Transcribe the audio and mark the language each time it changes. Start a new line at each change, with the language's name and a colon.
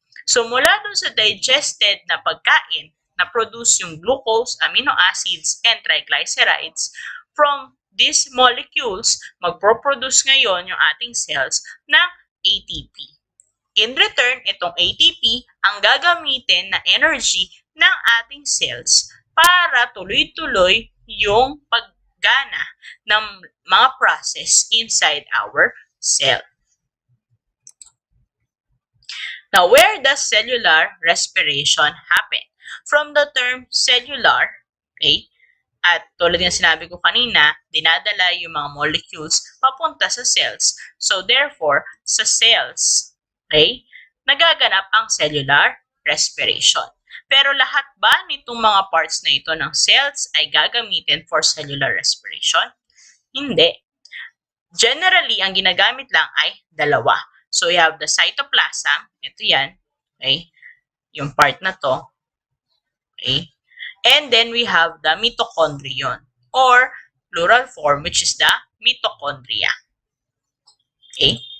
Filipino: So mula dun sa digested na pagkain na produce yung glucose, amino acids, and triglycerides,
English: from these molecules,
Filipino: magproproduce ngayon yung ating cells ng ATP.
English: In return,
Filipino: itong ATP ang gagamitin na energy ng ating cells para tuloy-tuloy yung paggana ng mga process
English: inside our cell. Now, where does cellular respiration happen? From the term cellular,
Filipino: okay, at tulad ng sinabi ko kanina, dinadala yung mga molecules papunta sa cells. So, therefore, sa cells, okay, nagaganap ang cellular respiration. Pero lahat ba nitong mga parts na ito ng cells ay gagamitin
English: for cellular respiration?
Filipino: Hindi. Generally, ang ginagamit lang ay dalawa.
English: So, you have the cytoplasm,
Filipino: ito yan,
English: okay,
Filipino: yung part na to,
English: okay, and then we have the mitochondrion or plural form which is the mitochondria. Okay?